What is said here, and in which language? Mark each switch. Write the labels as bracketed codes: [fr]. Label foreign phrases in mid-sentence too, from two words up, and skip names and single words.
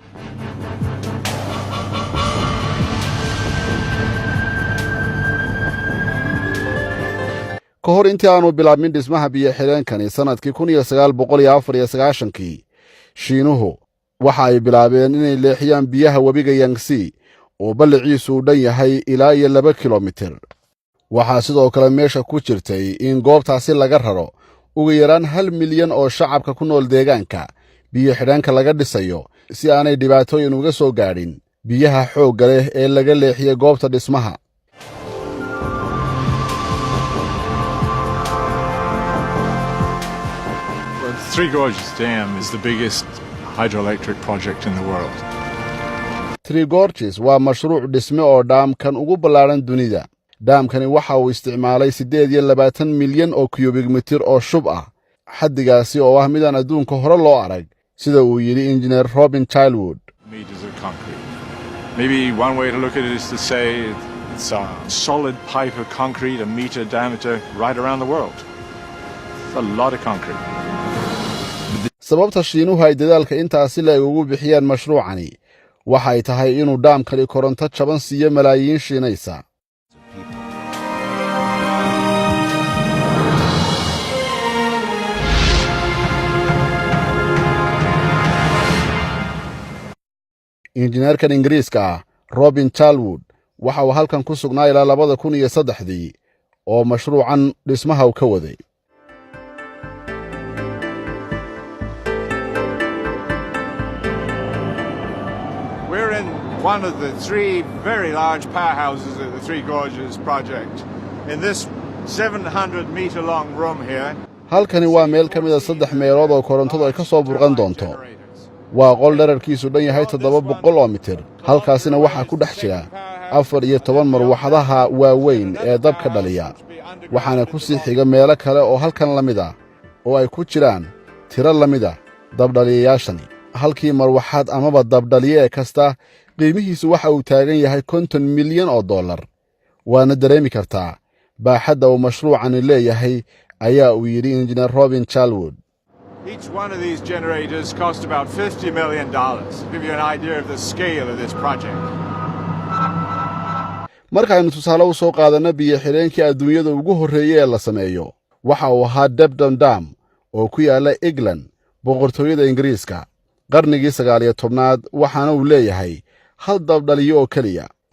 [so] ka hor intii aanu bilaabmin dhismaha biyo xireenkani sanadkii 1994 Shiinuhu waxa ay bilaabeen inay leexiyaan biyaha webiga Yangtze oo balliciisu u dhan yahay ilaa 2 kilomitir. waxaa sidoo kale meesha ku jirtay in goobtaasi laga raro ugu yaraan 1 milyan oo shacabka ku nool deegaanka biyo xireenka laga dhisayo si aanay dhibaatooyin uga soo gaadhin biyaha xoogga leh ee laga leexiyay goobta dhismaha. [en] Three Gorges Dam is the biggest hydroelectric project in the world. [so] Three Gorges waa mashruuc dhisme oo dhaamkan ugu ballaaran dunida. dhaamkani waxa uu isticmaalay 28 milyan oo cubic mitir oo shub ah. xaddigaasi oo ah midaan adduunka hore loo arag sida uu yiri engineer Robin Childwood. [en] Meters of concrete. Maybe one way to look at it is to say it's a solid pipe of concrete a meter diameter right around the world. It's a lot of concrete. [so] sababta Shiinuhu ay dadaalka intaasi la ugu bixiyaan mashruucani waxa ay tahay inuu dhaamkani koronto jaban siiyo malaayiin Shiinaysa. injineerkan Ingiriiska Robin Childwood waxa uu halkan ku sugnaa ilaa 2003 oo mashruucan dhismaha uu ka waday. [en] We're in one of the 3 very large powerhouses of the Three Gorges project. In this 700-meter long room here. [so] halkani waa meel ka mid ah 3 meelood oo korontadu ay ka soo burqan doonto. waa qol dhererkiisu dhan yahay 700 oo mitir halkaasina waxa ku dhex jira 14 marwaxadaha waaweyn ee dabka dhaliya waxaana ku sii xiga meelo kale oo halkan la mid ah oo ay ku jiraan tiro la mid ah dabdhaliyayaashani. halkii marwaxad amaba dabdhaliye kasta qiimihiisu waxa uu taagan yahay 50 milyan oo dollar. waana dareemi kartaa baaxadda uu mashruucani leeyahay ayaa uu yiri engineer Robin Childwood. [en] Each one of these generators cost about $50 million. To give you an idea of the scale of this project. [so] markaaynu tusaale u soo qaadana biyo xireenkii adduunyada ugu horreeyay ee la sameeyo waxa uu ahaa Debden Dam oo ku yaala England boqortooyada Ingiriiska qarnigii 19aad waxaana uu leeyahay hal dab dhaliyo oo keliya.